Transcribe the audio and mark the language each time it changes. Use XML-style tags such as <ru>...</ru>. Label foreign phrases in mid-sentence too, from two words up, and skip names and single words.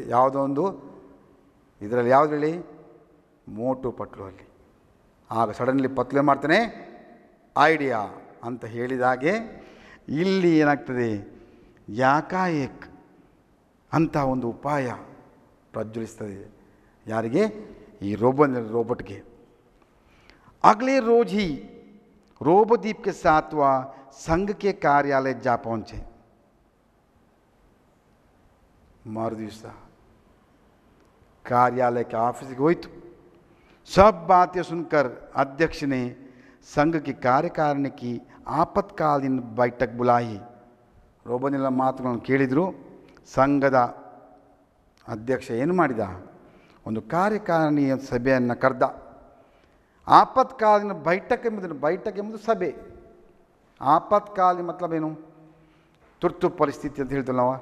<kn>ಯಾವುದೋ ಒಂದು ಇದರಲ್ಲಿ, ಯಾವುದ್ರಲ್ಲಿ, ಮೋಟು ಪಟ್ಲು ಅಲ್ಲಿ. ಆಗ ಸಡನ್ಲಿ ಪತ್ಲೆ ಮಾಡ್ತಾನೆ, ಐಡಿಯಾ ಅಂತ ಹೇಳಿದಾಗೆ ಇಲ್ಲಿ ಏನಾಗ್ತದೆ, ಯಾಕಾಏಕ್ ಅಂತ ಒಂದು ಉಪಾಯ ಪ್ರಜ್ವಲಿಸ್ತದೆ. ಯಾರಿಗೆ, ಈ रोबोटಗೆ.</kn> <hi>अगले रोज ही रोबोदीप के साथ वह संघ के कार्यालय जा पहुंचे. मर दिवस कार्यालय के ऑफिस गई तो सब बातें सुनकर अध्यक्ष ने संघ की कार्यकारिणी की आपातकालीन बैठक बुलाई.</hi> <kn>ರೋಬೋನೆಲ್ಲ ಮಾತುಗಳನ್ನು ಕೇಳಿದರು. ಸಂಘದ ಅಧ್ಯಕ್ಷ ಏನು ಮಾಡಿದ, ಒಂದು ಕಾರ್ಯಕಾರಿಣಿಯ ಸಭೆಯನ್ನು ಕರೆದ.</kn> <hi>आपातकालीन बैठक</hi> <kn>ಎಂಬುದು ಸಭೆ. ಆಪತ್ಕಾಲೀನ ಮತ್ಲಬ್ ಏನು, ತುರ್ತು ಪರಿಸ್ಥಿತಿ ಅಂತ ಹೇಳ್ತೇವೆ ನಾವು.</kn>